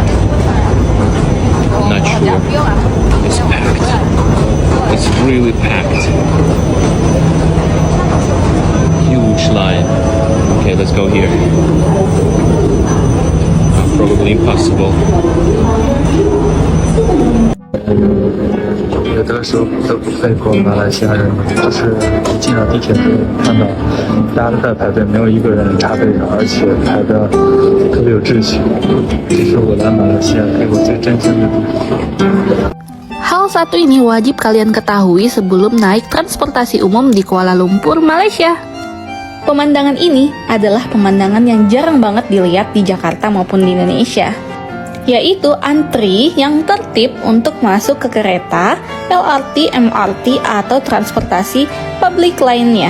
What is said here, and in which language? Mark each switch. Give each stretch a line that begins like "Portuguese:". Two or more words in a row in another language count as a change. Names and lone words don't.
English: Not sure. It's packed. It's really packed. Huge line. Okay, let's go here. Probably impossible.
Chinese: 有的时候都不背过马来西亚人，就是一进了地铁就看到大家都在排队，没有一个人插队上，而且排的特别有秩序。这是我来马来西亚给我最震惊的地方。
Indonesian: Hal satu ini wajib kalian ketahui sebelum naik transportasi umum di Kuala Lumpur, Malaysia. Pemandangan ini adalah pemandangan yang jarang banget dilihat di Jakarta maupun di Indonesia, yaitu antri yang tertib untuk masuk ke kereta, LRT, MRT, atau transportasi publik lainnya.